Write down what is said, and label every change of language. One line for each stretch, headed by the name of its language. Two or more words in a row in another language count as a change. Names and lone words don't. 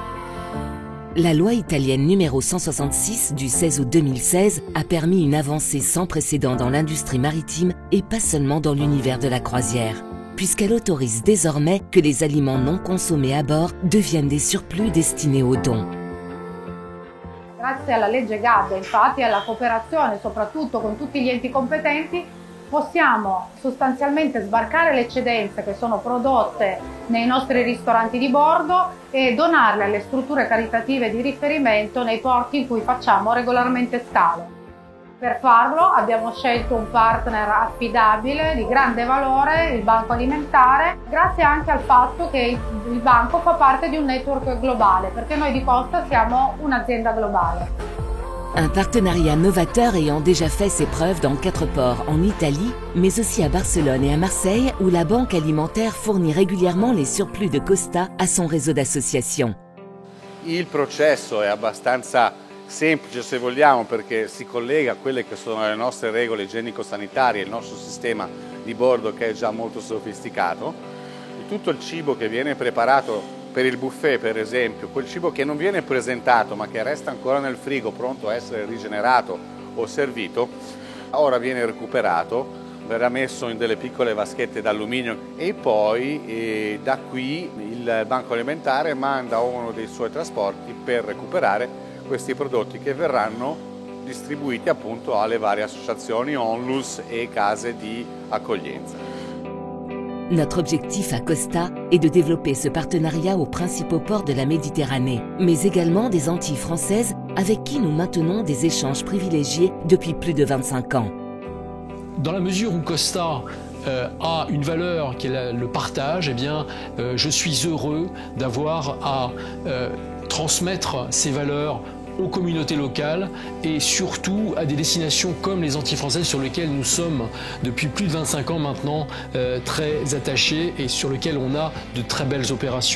French: La loi italienne numéro 166 du 16 août 2016 a permis une avancée sans précédent dans l'industrie maritime et pas seulement dans l'univers de la croisière, puisqu'elle autorise désormais que les aliments non consommés à bord deviennent des surplus destinés aux dons.
Italian: Grazie alla legge Gabbia, infatti, e alla cooperazione soprattutto con tutti gli enti competenti, possiamo sostanzialmente sbarcare le eccedenze che sono prodotte nei nostri ristoranti di bordo e donarle alle strutture caritative di riferimento nei porti in cui facciamo regolarmente scalo. Per farlo abbiamo scelto un partner affidabile, di grande valore, il Banco Alimentare, grazie anche al fatto che il banco fa parte di un network globale, perché noi di Costa siamo un'azienda globale.
French: Un partenariat novateur ayant déjà fait ses preuves dans 4 ports en Italie, mais aussi à Barcelone et à Marseille, où la Banque Alimentaire fournit régulièrement les surplus de Costa à son réseau d'associations.
Italian: Il processo è abbastanza semplice, se vogliamo, perché si collega a quelle che sono le nostre regole igienico-sanitarie, il nostro sistema di bordo che è già molto sofisticato. Tutto il cibo che viene preparato per il buffet, per esempio, quel cibo che non viene presentato ma che resta ancora nel frigo pronto a essere rigenerato o servito, ora viene recuperato, verrà messo in delle piccole vaschette d'alluminio e poi da qui il Banco Alimentare manda uno dei suoi trasporti per recuperare questi prodotti che verranno distribuiti appunto alle varie associazioni, onlus e case di accoglienza.
French: Notre objectif à Costa est de développer ce partenariat aux principaux ports de la Méditerranée, mais également des Antilles françaises avec qui nous maintenons des échanges privilégiés depuis plus de 25 ans. Dans la mesure où Costa a une valeur qui est le partage, eh bien, je suis heureux d'avoir à transmettre ces valeurs aux communautés locales et surtout à des destinations comme les Antilles françaises sur lesquelles nous sommes depuis plus de 25 ans maintenant très attachés et sur lesquelles on a de très belles opérations.